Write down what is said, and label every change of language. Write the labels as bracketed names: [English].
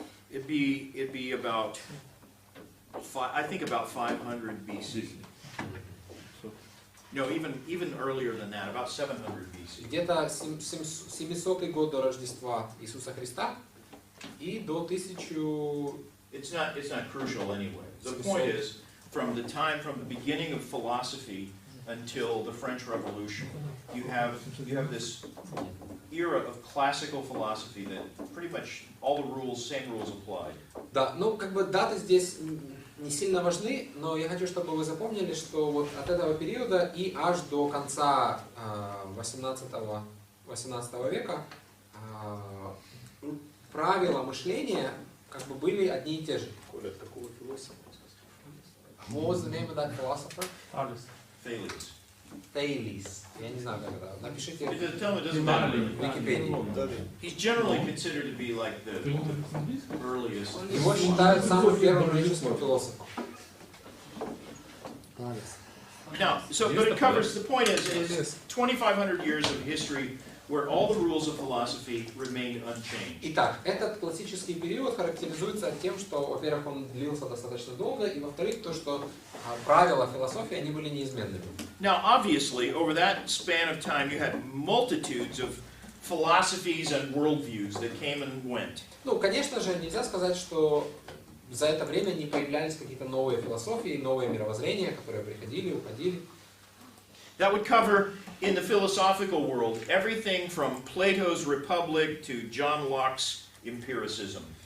[English] It'd be about, I think about 500 BC. No, even earlier than that, about 700 BC. [Russian] Где-то 700 год до Рождества Иисуса Христа и до 1000... [English] It's not crucial anyway. The point is, from the beginning of philosophy until the French Revolution, you have this era of classical philosophy that pretty much all the same rules applied. [Russian] Да, ну как бы даты здесь не сильно важны, но я хочу, чтобы вы запомнили, что вот от этого периода и аж до конца 18 века правила мышления как бы были одни и те же. Коля, от какого философа? [English] What was the name of that philosopher? Thales. [Russian] Thales. Я не знаю, как это. Напишите [English] It doesn't matter. [Russian] в Википедии. [English] He's generally considered to be like the earliest. [Russian] Его считают самым первым греческим философом. [English] Now, but it covers, the point is 2,500 years of history where all the rules of philosophy remained unchanged. [Russian] Итак, этот классический период характеризуется тем, что, во-первых, он длился достаточно долго, и, во-вторых, то, что правила философии, они были неизменными. [English] Now, obviously, over that span of time, you had multitudes of philosophies and worldviews that came and went. [Russian] Ну, конечно же, нельзя сказать, что за это время не появлялись какие-то новые философии, новые мировоззрения, которые приходили, уходили. [English] That would cover, in the philosophical world, everything from Plato's Republic to John Locke's empiricism.